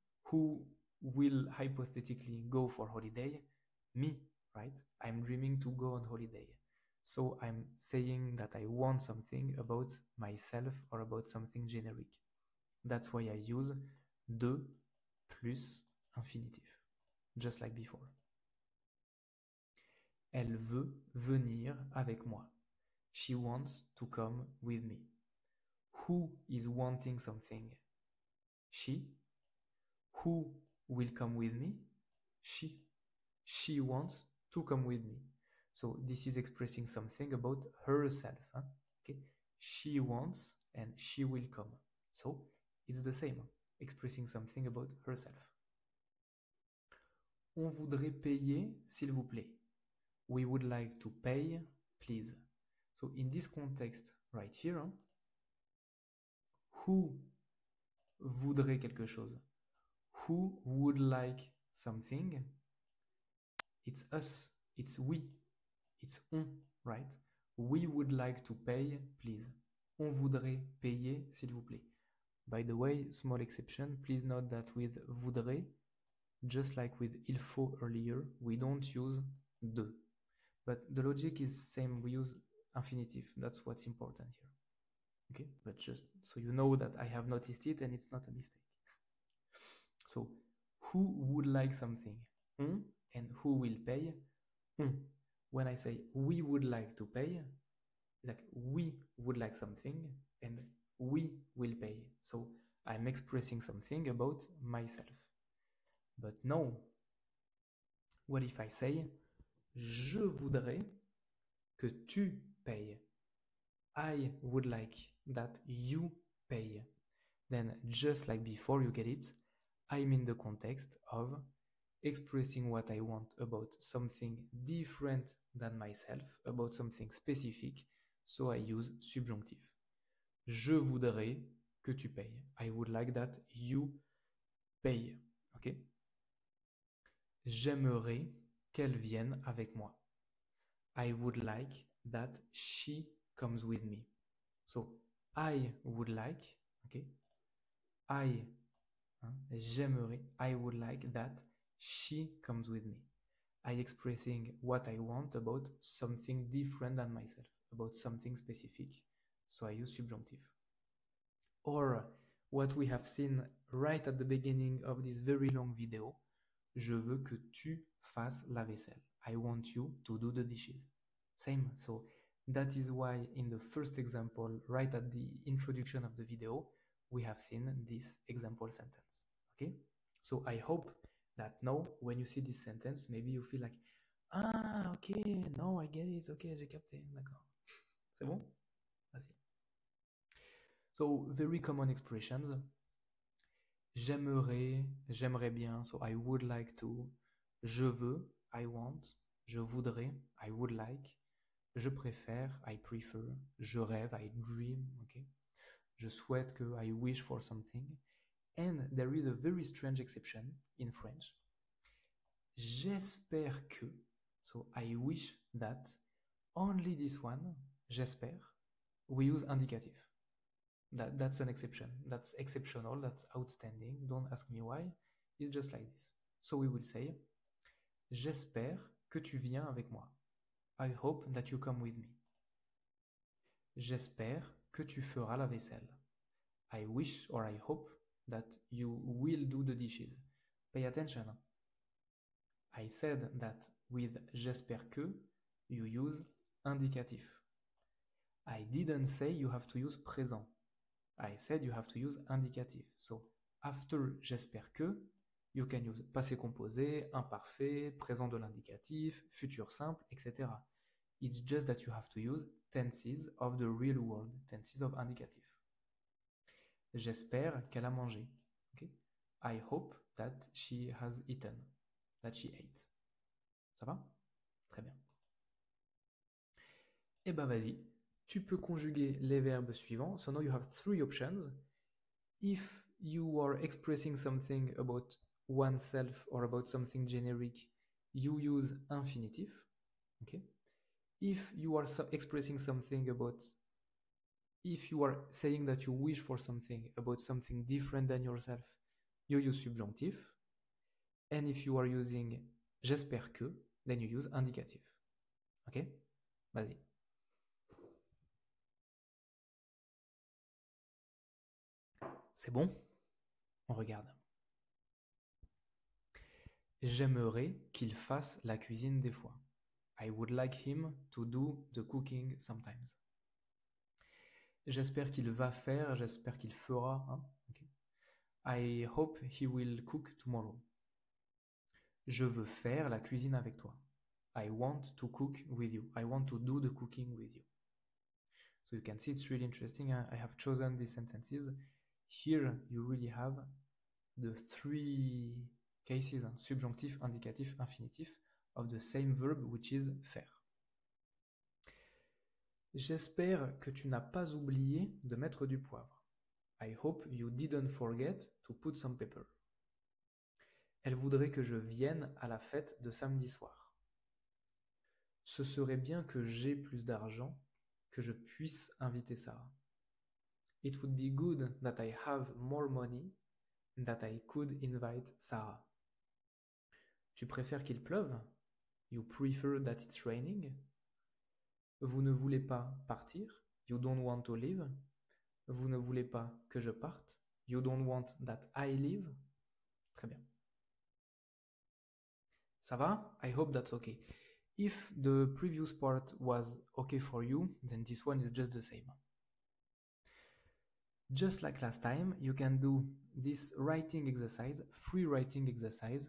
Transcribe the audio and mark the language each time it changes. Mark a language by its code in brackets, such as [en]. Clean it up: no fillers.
[en] Who will hypothetically go for holiday? Me, right? I'm dreaming to go on holiday. So I'm saying that I want something about myself or about something generic. That's why I use de plus infinitif, just like before. [fr] Elle veut venir avec moi. [en] She wants to come with me. Who is wanting something? She. Who will come with me? She. She wants to come with me. So this is expressing something about herself. Huh? Okay? She wants and she will come. So it's the same, expressing something about herself. [fr] On voudrait payer, s'il vous plaît. [en] We would like to pay, please. So in this context right here, who [fr] voudrait quelque chose? [en] Who would like something? It's us, it's we, it's on, right? We would like to pay, please. [fr] On voudrait payer, s'il vous plaît. [en] By the way, small exception, please note that with voudrait, just like with il faut earlier, we don't use de. But the logic is same, we use infinitive. That's what's important here. Okay, but just so you know that I have noticed it and it's not a mistake. So, who would like something? On, and who will pay? On. When I say we would like to pay, it's like we would like something and we will pay. So I'm expressing something about myself. But no. What if I say [fr] je voudrais que tu payes? [en] I would like that you pay. Then, just like before, you get it, I'm in the context of expressing what I want about something different than myself, about something specific, so I use subjonctif. [fr] Je voudrais que tu payes. [en] I would like that you pay. Ok? [fr] J'aimerais qu'elle vienne avec moi. [en] I would like that she comes with me. So, I would like, okay? J'aimerais, I would like that she comes with me. I expressing what I want about something different than myself, about something specific. So I use subjunctive. Or what we have seen right at the beginning of this very long video, [fr] je veux que tu fasses la vaisselle. [en] I want you to do the dishes. Same. So that is why in the first example, right at the introduction of the video, we have seen this example sentence. Okay? So I hope that now, when you see this sentence, maybe you feel like, ah, okay, no, I get it, okay, [fr] j'ai capté, d'accord. C'est bon? Vas-y. [en] So, very common expressions. [fr] J'aimerais, j'aimerais bien, [en] so I would like to. [fr] Je veux, [en] I want. [fr] Je voudrais, [en] I would like. [fr] Je préfère, [en] I prefer. [fr] Je rêve, [en] I dream, okay? [fr] Je souhaite que, [en] I wish for something. And there is a very strange exception in French. [fr] J'espère que, [en] so I wish that, only this one, j'espère, we use indicative. That's an exception. That's exceptional, that's outstanding. Don't ask me why. It's just like this. So we will say, [fr] j'espère que tu viens avec moi. [en] I hope that you come with me. [fr] J'espère que tu feras la vaisselle. [en] I wish or I hope that you will do the dishes. Pay attention. I said that with j'espère que, you use indicatif. I didn't say you have to use présent. I said you have to use indicatif. So, after j'espère que, you can use passé composé, imparfait, présent de l'indicatif, futur simple, etc. It's just that you have to use tenses of the real world, tenses of indicatif. [fr] J'espère qu'elle a mangé. [en] Okay? I hope that she has eaten, that she ate. [fr] Ça va? Très bien. Eh ben vas-y, tu peux conjuguer les verbes suivants. [en] So now you have three options. If you are expressing something about oneself or about something generic, you use infinitive. Okay? If you are expressing something about, if you are saying that you wish for something about something different than yourself, you use subjunctif. And if you are using j'espère que, then you use indicatif. Ok? [fr] Vas-y. C'est bon? On regarde. J'aimerais qu'il fasse la cuisine des fois. [en] I would like him to do the cooking sometimes. [fr] J'espère qu'il va faire, j'espère qu'il fera. Hein? Okay. [en] I hope he will cook tomorrow. [fr] Je veux faire la cuisine avec toi. [en] I want to cook with you. I want to do the cooking with you. So you can see it's really interesting. I have chosen these sentences. Here you really have the three cases, subjonctif, indicatif, infinitif, of the same verb, which is faire. [fr] J'espère que tu n'as pas oublié de mettre du poivre. [en] I hope you didn't forget to put some pepper. [fr] Elle voudrait que je vienne à la fête de samedi soir. Ce serait bien que j'aie plus d'argent, que je puisse inviter Sarah. [en] It would be good that I have more money and that I could invite Sarah. [fr] Tu préfères qu'il pleuve? [en] You prefer that it's raining? [fr] Vous ne voulez pas partir? [en] You don't want to leave? [fr] Vous ne voulez pas que je parte? [en] You don't want that I leave? [fr] Très bien. Ça va? [en] I hope that's okay. If the previous part was okay for you, then this one is just the same. Just like last time, you can do this writing exercise, free writing exercise.